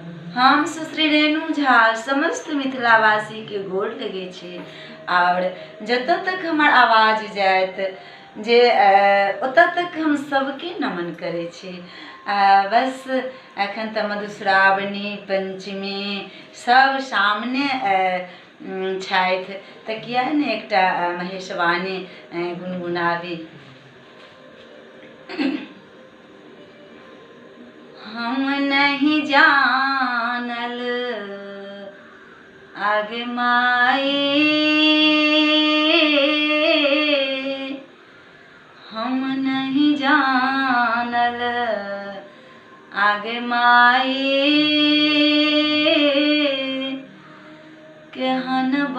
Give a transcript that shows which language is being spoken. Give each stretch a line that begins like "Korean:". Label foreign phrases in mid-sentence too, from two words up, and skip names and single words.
Maithili: हम सुश्री रेणु झा समस्त मिथिलावासी के गोर लगे छी और जतऽ तक हमार आवाज जायत जे ओतऽ तक हम सबके नमन करे छी। बस एखन तऽ मधुश्रावणी पंचमी सब सामने छथि तऽ किया ने एकटा महेशवाणी गुनगुनाबी। हम नहीं जानल आगे माई, हम नहीं जानल आगे माई, केहन